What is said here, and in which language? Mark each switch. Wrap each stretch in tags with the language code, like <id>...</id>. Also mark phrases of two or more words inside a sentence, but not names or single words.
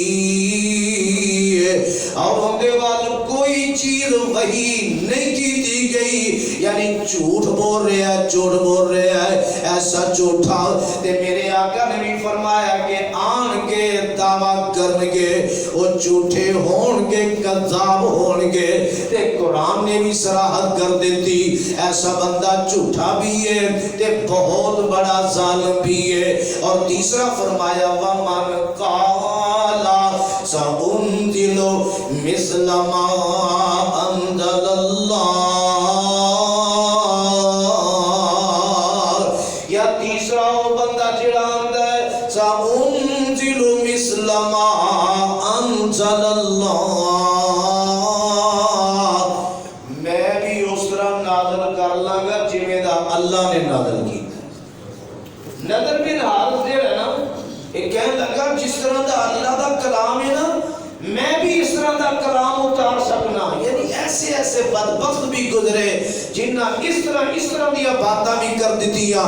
<pa>اور ان دے وال کوئی چیز وحی نہیں کیتی گئی.</pa> <ur>یعنی جھوٹ بول رہا ہے، جھوٹ بول رہا ہے ایسا جھوٹا. تے میرے آقا نے بھی فرمایا کہ آن کے دعویٰ کرنگے وہ جھوٹے ہونگے، کذاب ہونگے.</ur> <pa>تے قرآن نے بھی صراحت کر دیتی ایسا بندہ جھوٹا بھی ہے تے بہت بڑا ظالم بھی ہے.</pa> <ur>اور تیسرا فرمایا</ur> <ar>وَمَنْ قَالَ سَأُنزِلُ مِثْلَ مَا أَنزَلَ اللَّهُ.</ar> <pa>یا تیسرا وہ بندہ جڑا آندا ہے</pa> <ar>سَأُنزِلُ مِثْلَ مَا أَنزَلَ اللَّهُ.</ar> <pa>میں بھی اس طرح نازل کر لاں جویں دا اللہ نے نازل کیتا. نظر بن حارث دے رہا نا ایک کہنے لگا جس طرح دا اللہ دا کلام ہے نا میں بھی اس طرح دا کلام اتار سکنا. یعنی ایسے ایسے بدبخت بھی گزرے جنہ اس طرح دیا باتاں بھی کر دیتیا.</pa>